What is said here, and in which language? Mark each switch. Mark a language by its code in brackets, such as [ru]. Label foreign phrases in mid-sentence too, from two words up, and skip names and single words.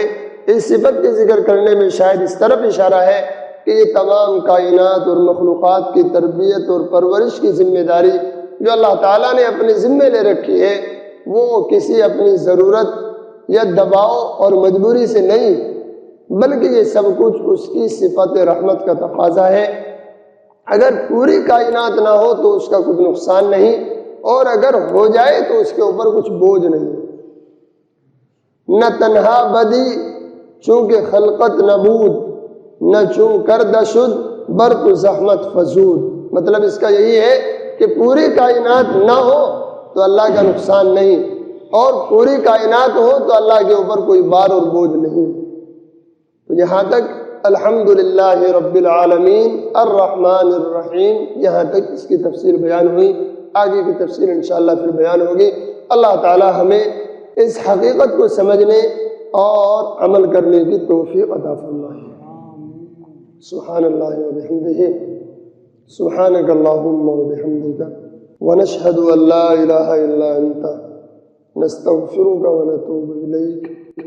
[ur] اس صفت کے ذکر کرنے میں شاید اس طرف اشارہ ہے کہ یہ تمام کائنات اور مخلوقات کی تربیت اور پرورش کی ذمہ داری جو اللہ تعالیٰ نے اپنے ذمے لے رکھی ہے وہ کسی اپنی ضرورت یا دباؤ اور مجبوری سے نہیں، بلکہ یہ سب کچھ اس کی صفت رحمت کا تقاضا ہے۔ اگر پوری کائنات نہ ہو تو اس کا کچھ نقصان نہیں، اور اگر ہو جائے تو اس کے اوپر کچھ بوجھ نہیں۔ [fa] نہ تنہا بدی چونکہ خلقت نبود، نہ چون کردہ شد برق زحمت فزود۔ [ur] مطلب اس کا یہی ہے کہ پوری کائنات نہ ہو تو اللہ کا نقصان نہیں، اور پوری کائنات ہو تو اللہ کے اوپر کوئی بار اور بوجھ نہیں۔ تو یہاں تک [ar] الحمدللہ رب العالمین الرحمن الرحیم، [ur] یہاں تک اس کی تفسیر بیان ہوئی۔ آگے کی تفسیر انشاءاللہ پھر بیان ہوگی۔ اللہ تعالی ہمیں اس حقیقت کو سمجھنے اور عمل کرنے کی توفیق عطا فرمائے۔ [ar] سبحان اللہ وبحمدہ، سبحانک اللہم وبحمدک، ونشہد ان لا الہ الا انت، نستغفرک ونتوب الیک۔